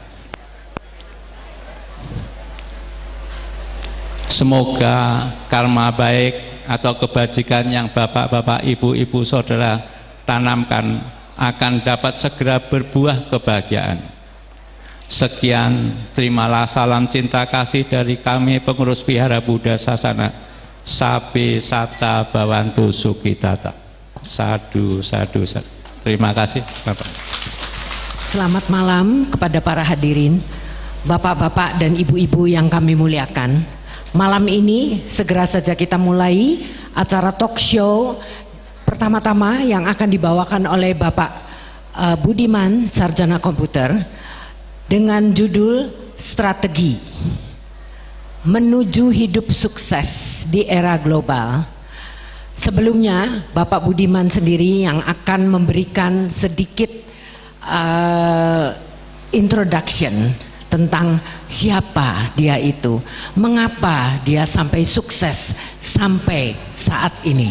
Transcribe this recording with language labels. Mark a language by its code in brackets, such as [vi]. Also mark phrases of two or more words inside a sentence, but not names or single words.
[id] Semoga karma baik atau kebajikan yang bapak-bapak, ibu-ibu, saudara tanamkan akan dapat segera berbuah kebahagiaan. Sekian, terimalah salam cinta kasih dari kami pengurus Vihara Buddha Sasana. [pi] Sabe Sata Bawantu Sukitata. Sadu, sadu, sadu. [id] Terima kasih, Bapak. Selamat malam kepada para hadirin, bapak-bapak dan ibu-ibu yang kami muliakan. Malam ini segera saja kita mulai acara [en] talk show [id] pertama-tama yang akan dibawakan oleh Bapak Budiman, Sarjana Komputer, dengan judul Strategi Menuju Hidup Sukses di Era Global. Sebelumnya Bapak Budiman sendiri yang akan memberikan sedikit introduction tentang siapa dia itu, mengapa dia sampai sukses sampai saat ini.